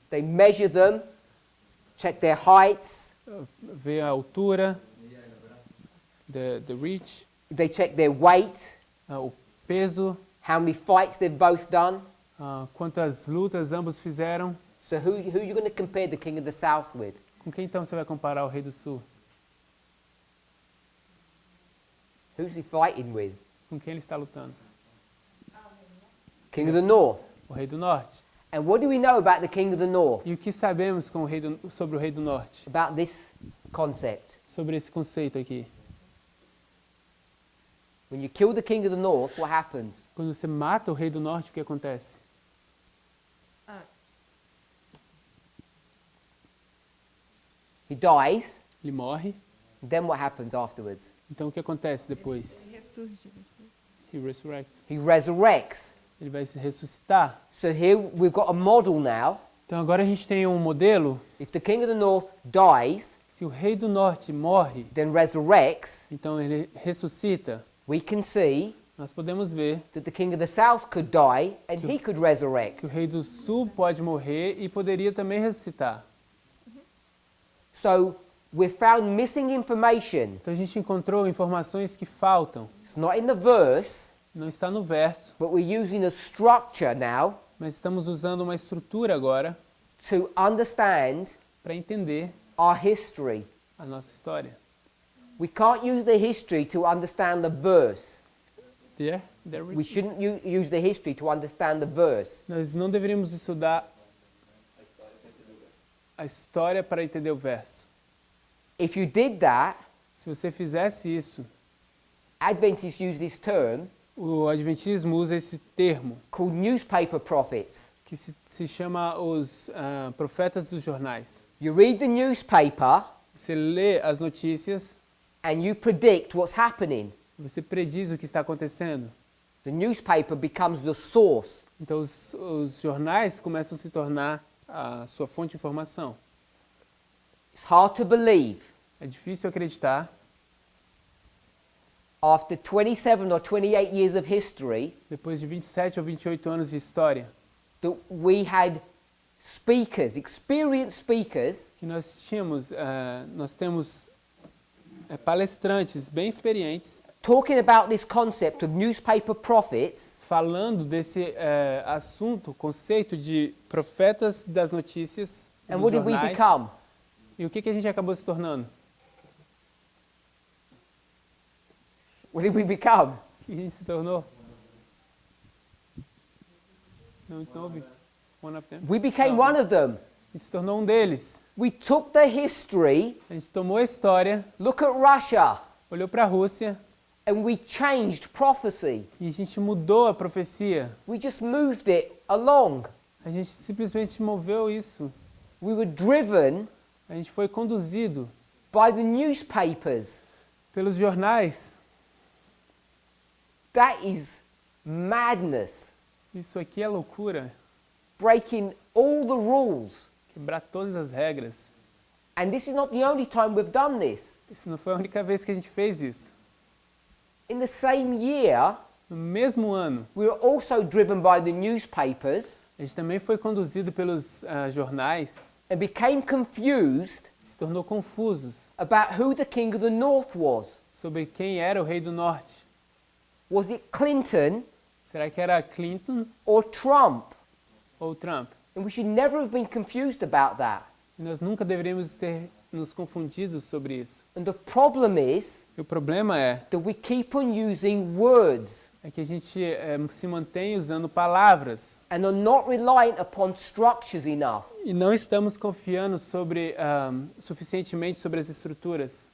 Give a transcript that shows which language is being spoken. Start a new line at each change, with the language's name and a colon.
English: They measure them, check their heights,
Portuguese: vê a altura,
English: the reach, they check their weight,
Portuguese: o peso,
English: how many fights they've both done.
Portuguese: quantas lutas ambos fizeram.
English: So who are you going to compare the king of the south with?
Portuguese: Com quem então você vai comparar o rei do sul?
English: Who's he fighting with?
Portuguese: Com quem ele está lutando?
English: King of the north.
Portuguese: O rei do norte.
English: And what do we know about the king of the north?
Portuguese: E o que sabemos com sobre o rei do norte?
English: About this concept?
Portuguese: Sobre esse conceito aqui.
English: When you kill the king of the north, what happens?
Portuguese: Quando você mata o rei do norte, o que acontece? Ah,
English: He dies.
Portuguese: Ele morre.
English: Then what happens afterwards?
Portuguese: Então o que acontece depois? ele ressurge depois.
English: He resurrects. He resurrects.
Portuguese: Ele vai se ressuscitar.
English: So here we've got a model now.
Portuguese: Então agora a gente tem um modelo.
English: If the king of the north dies,
Portuguese: Se o rei do norte morre,
English: then resurrects,
Portuguese: então ele ressuscita.
English: we can see
Portuguese: Nós podemos ver
English: that the king of the south could die and he could
Portuguese: que o
English: resurrect.
Portuguese: rei do sul pode morrer e poderia também ressuscitar.
English: So we found missing information.
Portuguese: Então a gente encontrou informações que faltam.
English: It's not in the verse,
Portuguese: Não está no verso,
English: but we're using a structure now
Portuguese: mas estamos usando uma estrutura agora
English: to understand
Portuguese: para entender
English: our history.
Portuguese: a nossa história.
English: We can't use the history to understand the verse. There We shouldn't use the history to understand the verse.
Portuguese: Nós não deveríamos estudar a história para entender o verso.
English: If you did that,
Portuguese: Se você fizesse isso,
English: Adventists use this term
Portuguese: o Adventismo usa esse termo,
English: called newspaper prophets.
Portuguese: que se chama os profetas dos jornais.
English: You read the newspaper
Portuguese: Você lê as notícias,
English: and you predict what's happening.
Portuguese: você prediz o que está acontecendo.
English: The newspaper becomes the source.
Portuguese: Então os jornais começam a se tornar a sua fonte de informação.
English: It's hard to believe
Portuguese: É difícil acreditar,
English: after 27 or 28 years of history
Portuguese: depois de 27 ou 28 anos de história,
English: that we had speakers, experienced speakers,
Portuguese: que nós temos palestrantes bem experientes
English: talking about this concept of newspaper prophets,
Portuguese: falando desse assunto, conceito de profetas das notícias
English: and
Portuguese: dos
English: what did we
Portuguese: jornais.
English: become?
Portuguese: E o que a gente acabou se tornando?
English: What did we become?
Portuguese: O que a gente se tornou? Não ouvi.
English: One of them. We became one of them.
Portuguese: A gente se tornou um deles.
English: We took the history,
Portuguese: A gente tomou a história,
English: look at Russia,
Portuguese: olhou para a Rússia
English: and we changed prophecy.
Portuguese: e a gente mudou a profecia.
English: We just moved it along.
Portuguese: A gente simplesmente moveu isso.
English: We were driven
Portuguese: A gente foi conduzido
English: by the newspapers.
Portuguese: pelos jornais.
English: That is madness.
Portuguese: Isso aqui é loucura.
English: Breaking all the rules.
Portuguese: Quebrar todas as regras.
English: And this is not the only time we've done this.
Portuguese: Isso não foi a única vez que a gente fez isso.
English: In the same year,
Portuguese: No mesmo ano,
English: we were also driven by the newspapers
Portuguese: a gente também foi conduzido pelos jornais
English: and became confused
Portuguese: e se tornou confusos
English: about who the king of the north was.
Portuguese: sobre quem era o rei do norte.
English: Was it Clinton
Portuguese: Será que era Clinton
English: or Trump?
Portuguese: ou Trump?
English: And we should never have been confused about that.
Portuguese: E nós nunca deveríamos ter nos confundido sobre isso.
English: And the problem is
Portuguese: E o problema é
English: that we keep on using words
Portuguese: que a gente se mantém usando palavras
English: and are not reliant upon structures enough.
Portuguese: e não estamos confiando suficientemente sobre as estruturas.